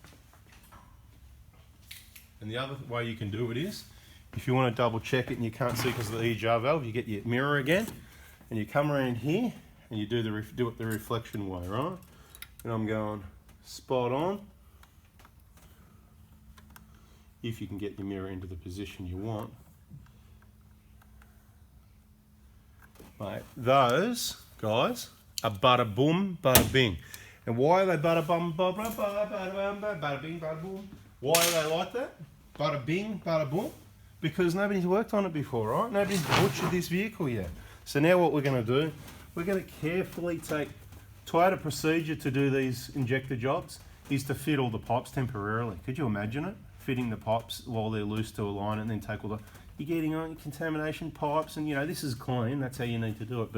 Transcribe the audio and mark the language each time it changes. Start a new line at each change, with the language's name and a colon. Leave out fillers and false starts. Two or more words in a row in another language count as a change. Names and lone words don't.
English: And the other way you can do it is, if you want to double check it and you can't see because of the EGR valve, you get your mirror again and you come around here and you do it the reflection way, right? And I'm going spot on. If you can get your mirror into the position you want. Mate, those guys are bada boom, bada bing. And why are they bada bum, bada bada bada bada bing, bada boom? Why are they like that? Bada bing, bada boom? Because nobody's worked on it before, right? Nobody's butchered this vehicle yet. So now what we're going to do, we're going to carefully tighter procedure to do these injector jobs is to fit all the pipes temporarily. Could you imagine it? Fitting the pipes while they're loose to align and then take all the, you're getting on contamination pipes and you know, this is clean, that's how you need to do it.